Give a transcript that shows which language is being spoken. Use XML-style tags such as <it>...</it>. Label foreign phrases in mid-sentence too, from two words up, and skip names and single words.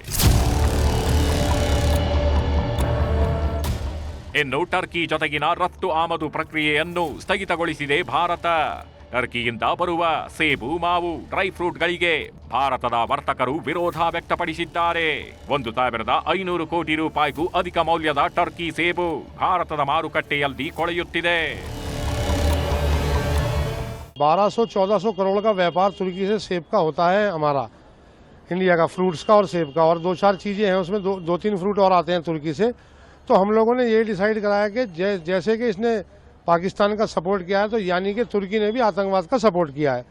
<kn>ಇನ್ನು ಟರ್ಕಿ ಜೊತೆಗಿನ ರಫ್ತು ಆಮದು ಪ್ರಕ್ರಿಯೆಯನ್ನು ಸ್ಥಗಿತಗೊಳಿಸಿದೆ ಭಾರತ. ಟರ್ಕಿಯಿಂದ ಬರುವ ಸೇಬು, ಮಾವು,</kn> <en>dry fruitಗಳಿಗೆ</en> <kn>ಭಾರತದ ವರ್ತಕರು ವಿರೋಧ ವ್ಯಕ್ತಪಡಿಸಿದ್ದಾರೆ. 1,500 ಕೋಟಿ ರೂಪಾಯಿಗೂ ಅಧಿಕ ಮೌಲ್ಯದ ಟರ್ಕಿ ಸೇಬು ಭಾರತದ ಮಾರುಕಟ್ಟೆಯಲ್ಲಿ ಕೊಳೆಯುತ್ತಿದೆ.</kn> <hi>1200-1400 करोड़ का व्यापार तुर्की से सेब का होता है हमारा, इंडिया का, फ्रूट्स का और सेब का, और 2-4 चीजें हैं उसमें, 2-3 फ्रूट और आते हैं तुर्की से. तो हम लोगों ने ये डिसाइड कराया कि जैसे कि इसने पाकिस्तान का सपोर्ट किया है तो यानी कि तुर्की ने भी आतंकवाद का सपोर्ट किया है.</hi>